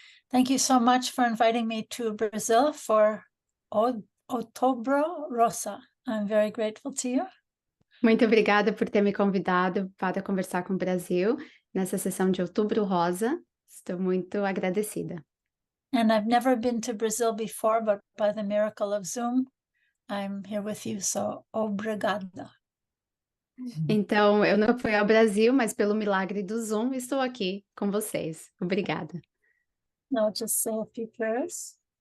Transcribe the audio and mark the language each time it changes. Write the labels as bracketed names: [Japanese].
[English] Thank you so much for inviting me to Brazil for OUTUBRO, ROSA. I'm very grateful to you. [Portuguese] Muito obrigada por ter me convidado para conversar com o Brasil nessa sessão de Outubro Rosa. Estou muito agradecida. [English] And I've never been to Brazil before, but by the miracle of Zoom, I'm here with you, so obrigada. [Portuguese] Então, eu não fui ao Brasil, mas pelo milagre do Zoom, estou aqui com vocês. Obrigada. [English] Now just say a few prayers.